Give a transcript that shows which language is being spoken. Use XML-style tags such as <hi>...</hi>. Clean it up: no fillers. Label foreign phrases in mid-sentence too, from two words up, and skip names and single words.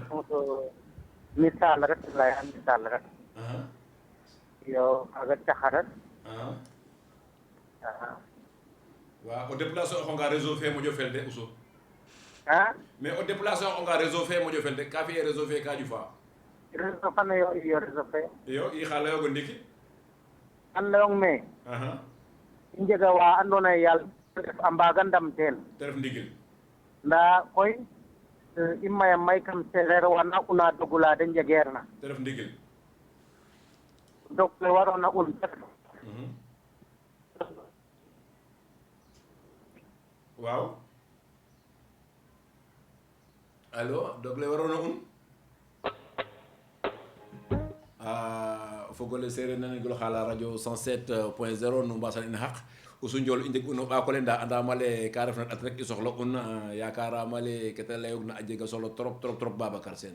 <srr>misal rek leya misal rek yo kaga caxarat wa o déplacer oxonga réseau fe moƴo fel de Usu a mais o déplacer oxonga réseau fe moƴo fel de ka fiye réseau fe ka ƴufa réseau fane yo iyo réseau fe iyo i xa leyogo ndiki an leyong me i njega wa andoona yee yaal a mbaaga ndam teen te ref ndigil ndaa koy imaya may kam sereer wana una dogulade njegeerna te ref ndigil donc le warona un waaw allo dogle waroona un fogole sereer nanegilo xala radio 107.0 nu mbasan in xaq usu njool i njeg uno ɓaakole nda andamale ka refna ɗat rek i soxla un yakaramale kete leyogna a jega solo trop Babacar Sene</srr>